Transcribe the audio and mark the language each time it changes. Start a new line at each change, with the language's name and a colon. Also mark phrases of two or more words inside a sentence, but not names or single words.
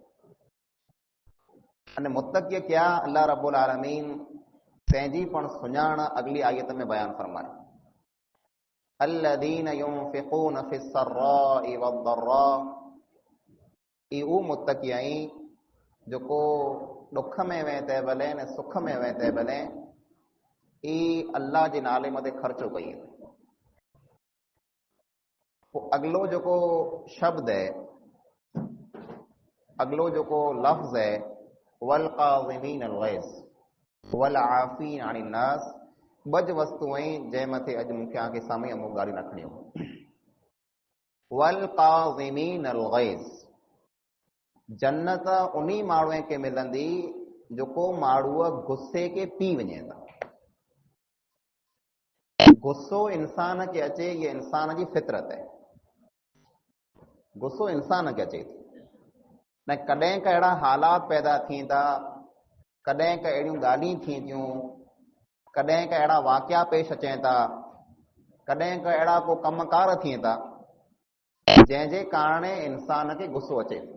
Sindhi: अने मुत्तक़ी क्या
Arabic: الله رب العالمين
Sindhi: तंहिंजी पण सुञाण अगली आयत में बयान फरमाए
Arabic: الذين ينفقون في السراء والضراء.
Sindhi: ई उहो मुत्तक़ी आहिनि जेको ॾुख में वें तंहिं भले ऐं सुख में वें तंहिं भले ई अल्लाह जे नाले मथे ख़र्चो कई। पोइ अगलो जेको शब्द है, अगलो जेको लफ़्ज़ है
Arabic: والكاظمين الغيظ والعافين عن الناس,
Sindhi: ॿ वस्तू आहिनि जंहिं मथे अॼु मूंखे आंखे साम्हूं अमुक ॻाल्हियूं रखणियूं।
Arabic: والكاظمين الغيظ,
Sindhi: जन्नत उन्ही माण्हूअ खे मिलंदी जेको माण्हूअ गुस्से खे पी वञे था। गुस्सो इंसान खे अचे, ये इंसान जी फितरत है। गुस्सो इंसान खे अचे थो न, कॾहिं का अहिड़ा हालात पैदा थींदा, कॾहिं का अहिड़ियूं ॻाल्हियूं थींदियूं, कॾहिं का अहिड़ा वाक़िया पेश अचनि था, कॾहिं का अहिड़ा को कमकार थियनि था जंहिंजे कारण इंसान खे गुस्सो अचे थो।